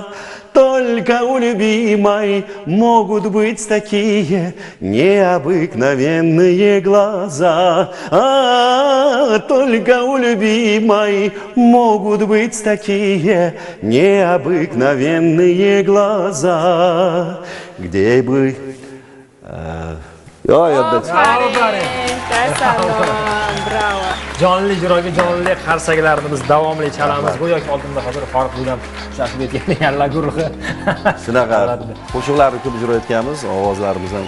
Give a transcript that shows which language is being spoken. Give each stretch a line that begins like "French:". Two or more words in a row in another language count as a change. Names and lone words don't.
Russian: Только у любимой могут быть такие необыкновенные глаза. Только у любимой могут быть такие необыкновенные глаза. Где бы...
Uzbek: Ofarin, kasalom, bravo. jonli ijroga jonli qarsaklarni biz davomli chalamiz. Go'yoki oldinda hozir Farruh bilan uchrashib o'tgan Yalla guruhi. Shunaqa qo'shiqlarni ko'p ijro etganmiz, ovozlarimiz ham